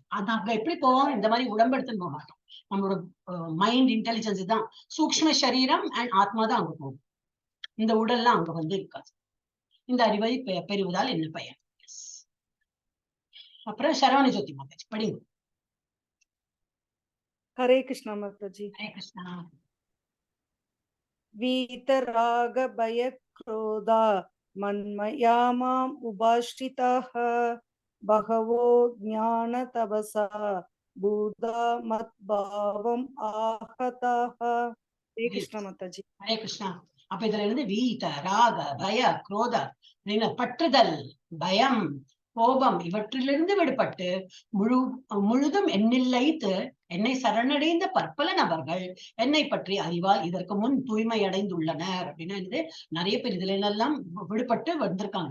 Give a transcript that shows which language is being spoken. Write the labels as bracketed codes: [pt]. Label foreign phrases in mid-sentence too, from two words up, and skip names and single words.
[ta] அது அங்க எப்படி போவோம்? இந்த மாதிரி உடம்பெடுத்துன்னு போக மாட்டோம். நம்மளோட [en] mind intelligence [ta] தான். சூக்ஷ்ம சரீரம் அண்ட் ஆத்மா தான் அங்க போகும். இந்த உடல்லாம் அங்க வந்து இருக்காது. இந்த அறிவை பெறுவதால் என்ன பயன்? அப்புறம் சரவண ஜோதி மாதாஜி படிங்க. [hi] हरे कृष्णा माताजी। हरे कृष्णा। [sa] वीतराग भय क्रोधा मन्मया माम् उपाश्रिताः बहवो ज्ञान तपसा बुधा मद्भावम् आहताः। [hi] हरे कृष्णा माताजी। हरे कृष्णा। [ta] அப்ப இதுல இருந்து [sa] वीत राग भय क्रोध [ta] பற்றுதல் பயம் கோபம் இவற்றிலிருந்து விடுபட்டு முழுதும் என்னில்லைத்து என்னை சரணடைந்த பற்பல நபர்கள் என்னை பற்றி அறிவால் இதற்கு முன் தூய்மை அடைந்துள்ளனர் அப்படின்னு நிறைய பேர் இதுல எல்லாம் விடுபட்டு வந்திருக்காங்க.